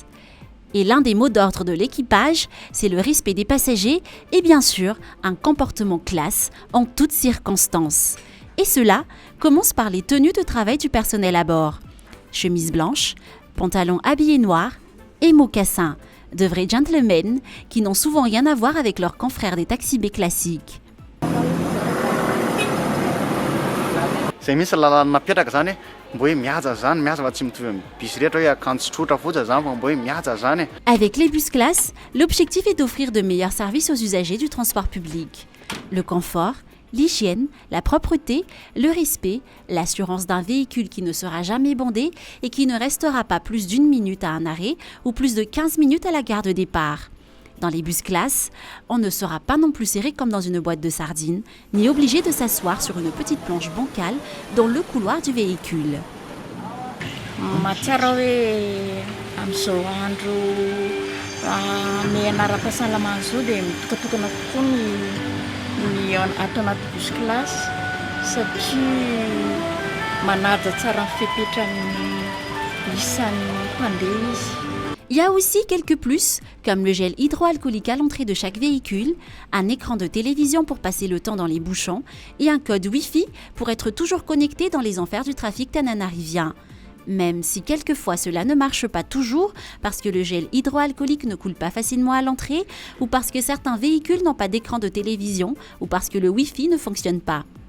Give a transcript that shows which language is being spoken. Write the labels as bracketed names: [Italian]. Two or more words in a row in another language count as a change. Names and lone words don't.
[French] Et l'un des mots d'ordre de l'équipage, c'est le respect des passagers et bien sûr un comportement classe en toutes circonstances. Et cela commence par les tenues de travail du personnel à bord. Chemise blanche, pantalon habillé noir et mocassins, de vrais gentlemen qui n'ont souvent rien à voir avec leurs confrères des taxis B classiques. [Malagasy] Zay misy lalana napetraka zany mbo hoe mihaja zany mihaja fa tsy mitovy amin'ny bus rehetra hoe akanjo tsotra fotsiny zany fa mbo hoe mihaja zany. [French] Avec les bus classe, l'objectif est d'offrir de meilleurs services aux usagers du transport public. Le confort, l'hygiène, la propreté, le respect, l'assurance d'un véhicule qui ne sera jamais bondé et qui ne restera pas plus d'1 minute à un arrêt ou plus de 15 minutes à la gare de départ. Dans les bus classe, on ne sera pas non plus serré comme dans une boîte de sardines, ni obligé de s'asseoir sur une petite planche bancale dans le couloir du véhicule. [Malagasy] Mahatsara hoe amin'izao andro mianara-pahasalamana zao dia mitokatokana kokoa ny ato anaty [French] bus classe [Malagasy] satria manaja tsara ny fipetran'ny isan'ny mpandeha izy. [French] Il y a aussi quelques plus, comme le gel hydroalcoolique à l'entrée de chaque véhicule, un écran de télévision pour passer le temps dans les bouchons et un code Wi-Fi pour être toujours connecté dans les enfers du trafic tananarivien. Même si quelquefois cela ne marche pas toujours parce que le gel hydroalcoolique ne coule pas facilement à l'entrée ou parce que certains véhicules n'ont pas d'écran de télévision ou parce que le Wi-Fi ne fonctionne pas.